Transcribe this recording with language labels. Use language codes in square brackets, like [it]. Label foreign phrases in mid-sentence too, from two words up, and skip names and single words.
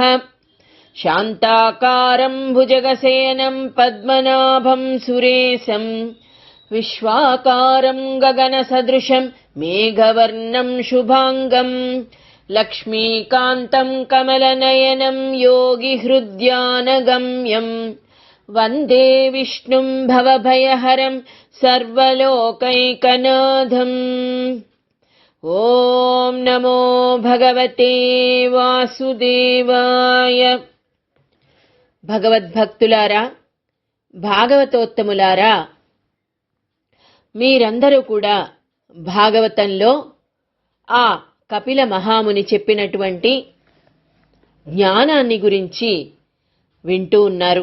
[sa] शान्ताकारं भुजगशयनं पद्मनाभं सुरेशं, विश्वाकारं गगनसदृशं मेघवर्णं शुभांगं, लक्ष्मीकान्तं कमलनयनं योगिहृद्यानगम्यं, वन्दे विष्णुं भवभयहरं सर्वलोकैकनाथम्। ఓం నమో భగవతే వాసుదేవాయ. [te] భగవద్భక్తులారా, భాగవతోత్తములారా, మీరందరూ కూడా భాగవతంలో ఆ కపిల మహాముని చెప్పినటువంటి జ్ఞానాన్ని గురించి వింటూ ఉన్నారు.